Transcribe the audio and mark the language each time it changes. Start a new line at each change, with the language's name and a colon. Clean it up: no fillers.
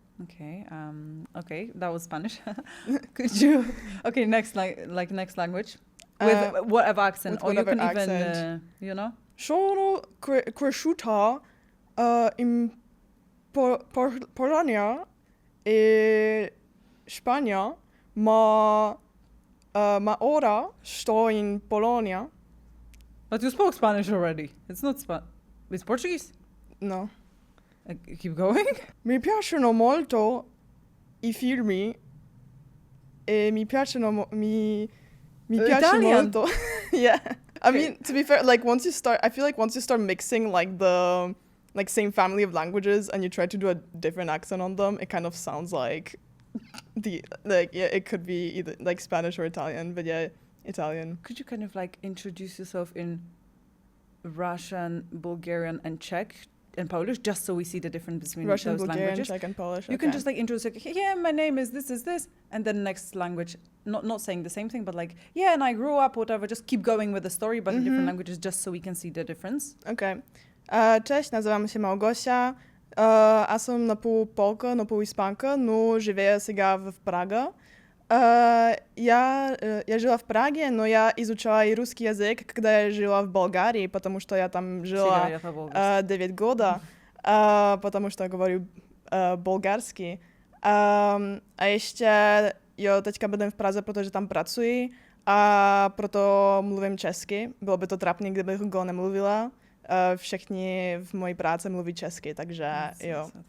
English: Okay, okay, that was Spanish. Could you? Okay, next next language with whatever accent, with or you can accent. even,
Italian: Sono cresciuta in Polonia e Spagna, ma ora sto in Polonia.
English: But you spoke Spanish already. It's not It's Portuguese. No. Keep going.
Italian: Mi piacciono molto I film e mi piacciono mi piace
English: Italian.
Italian: molto. Yeah.
English: I mean, to be fair, like once you start mixing like the like same family of languages and you try to do a different accent on them, it kind of sounds like it could be either like Spanish or Italian, but yeah, Italian. Could you kind of like introduce yourself in Russian, Bulgarian, and Czech and Polish, just so we see the difference between Russian, those Bulgarian, languages? Czech, and Polish. You can just like introduce like, yeah, my name is this, and then next language, not saying the same thing, but like, yeah, and I grew up, whatever, just keep going with the story, but in different languages, just so we can see the difference. Okay.
Polish: Cześć, nazywam się Małgosia, a som na pół Polka, na pół Hiszpanka,
Bulgarian: no живея сега в Прага.
Russian: Я жила в Праге, но я изучала и русский язык, когда я жила в Болгарии, потому что я там жила 9 года, потому что говорю болгарски.
Czech: A ještě jo, teďka bydlím v Praze, protože tam pracuji a proto mluvím česky. Bylo by to trapný, kdybych go nemluvila. Všichni v mojí práci mluví česky, takže jo.